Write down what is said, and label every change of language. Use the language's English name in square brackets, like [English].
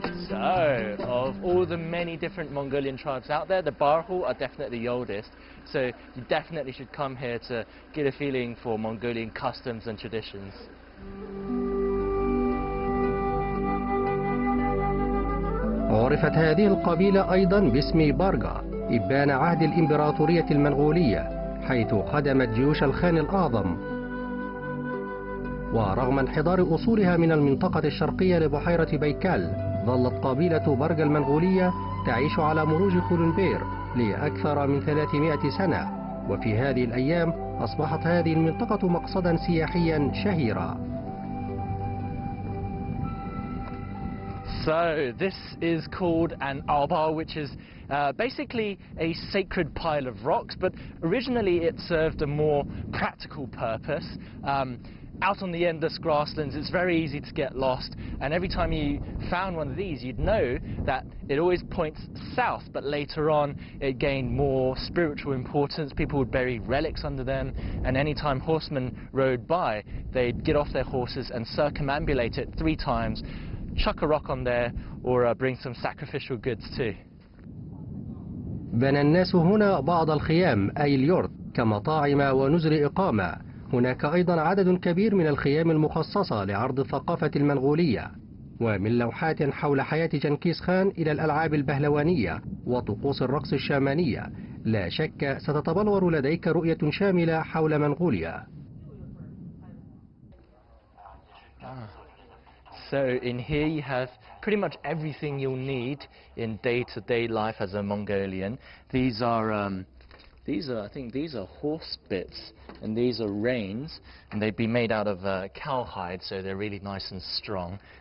[English] So, of all the many different Mongolian tribes out there, the Barhu are definitely the oldest. So you definitely should come here to get a feeling for Mongolian customs and traditions. [Arabic] عرفت هذه القبيلة أيضا باسم بارغا، إبان عهد الإمبراطورية المنغولية، حيث خدمت جيوش الخان الأعظم. ورغم انحدار أصولها من المنطقة الشرقية لبحيرة بيكال، ظلت قبيلة بارغا المنغولية تعيش على مروج خولنبير لأكثر من 300 سنة، وفي هذه الأيام أصبحت هذه المنطقة مقصدا سياحيا شهيرا. [English] So this is called an alba, which is basically a sacred pile of rocks, but originally it served a more practical purpose. Out on the endless grasslands, it's very easy to get lost, and every time you found one of these, you'd know that it always points south, but later on it gained more spiritual importance. People would bury relics under them, and anytime horsemen rode by, they'd get off their horses and circumambulate it 3 times, chuck a rock on there, or bring some sacrificial goods too. [Arabic] بنى الناس هنا بعض الخيام أي اليورت كمطاعم ونزل إقامة. هناك أيضا عدد كبير من الخيام المخصصة لعرض الثقافة المنغولية، ومن لوحات حول حياة جنكيز خان إلى الألعاب البهلوانية وطقوس الرقص الشامانية. لا شك ستتبلور لديك رؤية شاملة حول منغوليا. [English] So in here you have pretty much everything you'll need in day-to-day life as a Mongolian. These are I think these are horse bits, and these are reins, and they'd be made out of cowhide, so they're really nice and strong.